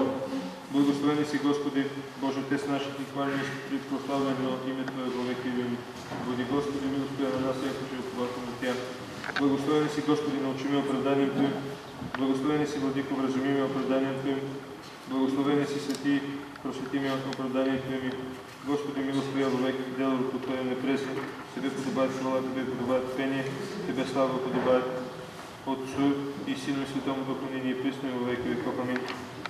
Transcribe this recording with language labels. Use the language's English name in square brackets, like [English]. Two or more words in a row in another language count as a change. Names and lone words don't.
[Church Slavic] Благословени си, Господи, Боже, Отец наши, Ти хвалим и прославено име Твое во веки веки. Води, Господи, милостта на нас, яко животворно Тя. Благословени си, Господи, научи ме оправданием Твоим. Благословени си, Владико, вразуми ме оправданием Твоим. Благословени си, Свети, просвети ме оправданием Твоим. Господи, милост Твоя во веки, делото Твое непресно. Тебе подобает хвала, Тебе подобает пение, Тебе слава подобает Отцу и Сину и Святому Духу, ныне и присно и во веки веков. Амин.